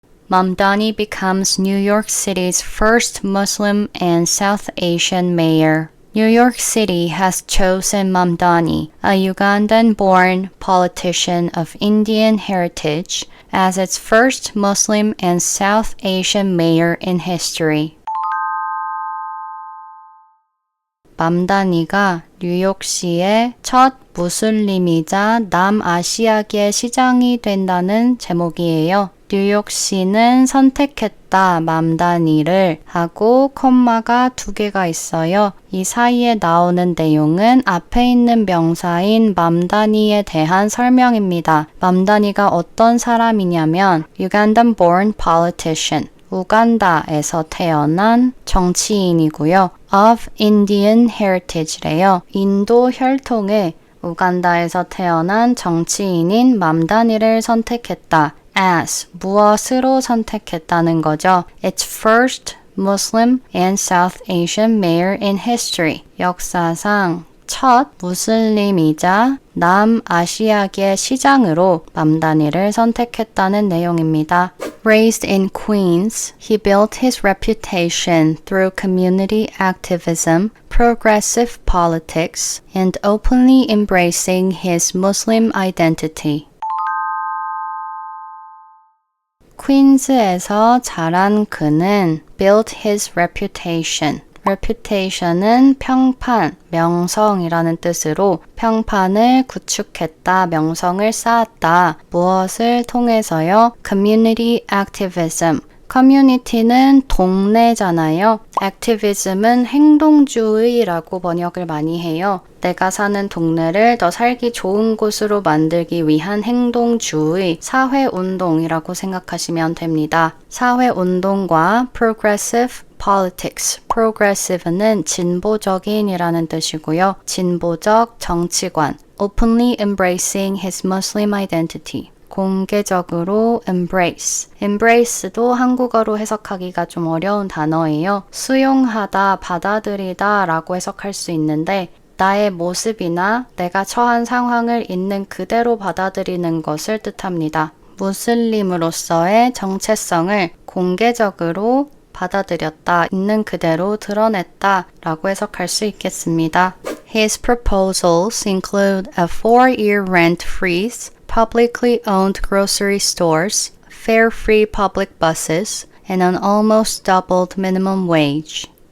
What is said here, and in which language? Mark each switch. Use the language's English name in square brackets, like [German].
[English] Mamdani becomes New York City's first Muslim and South Asian mayor. New York City has chosen Mamdani, a Ugandan-born politician of Indian heritage, as its first Muslim and South Asian mayor in history. [Korean] 맘다니가 뉴욕시의 첫 무슬림이자 남아시아계 시장이 된다는 제목이에요. 뉴욕시는 선택했다 맘다니를 하고 콤마가 2개가 있어요. 이 사이에 나오는 내용은 앞에 있는 명사인 맘다니에 대한 설명입니다. 맘다니가 어떤 사람이냐면 [English] Ugandan born politician. [Korean] 우간다에서 태어난 정치인이고요. [English] of Indian heritage래요. [Korean] 인도 혈통의 우간다에서 태어난 정치인인 맘다니를 선택했다. as 무엇으로 선택했다는 거죠. [English] Its first Muslim and South Asian mayor in history. [Korean] 역사상 첫 무슬림이자 남아시아계 시장으로 맘다니를 선택했다는 내용입니다. [English] Raised in Queens, he built his reputation through community activism, progressive politics, and openly embracing his Muslim identity. [Korean] 퀸즈에서 자란 그는 [English] built his reputation. [Korean] reputation은 평판, 명성이라는 뜻으로 평판을 구축했다, 명성을 쌓았다. 무엇을 통해서요? [English] community activism. [Korean] 커뮤니티는 동네잖아요. 액티비즘은 행동주의라고 번역을 많이 해요. 내가 사는 동네를 더 살기 좋은 곳으로 만들기 위한 행동주의, 사회운동이라고 생각하시면 됩니다. 사회운동과 [English] progressive politics. [Korean] progressive는 진보적인이라는 뜻이고요. 진보적 정치관. [English] openly embracing his Muslim identity. [Korean] 공개적으로 embrace. embrace도 한국어로 해석하기가 좀 어려운 단어예요. 수용하다, 받아들이다 라고 해석할 수 있는데 나의 모습이나 내가 처한 상황을 있는 그대로 받아들이는 것을 뜻합니다. 무슬림으로서의 정체성을 공개적으로 받아들였다, 있는 그대로 드러냈다 라고 해석할 수 있겠습니다. [English] His proposals include a 4-year rent freeze, publicly owned grocery stores, fare-free public buses, and an almost doubled minimum wage.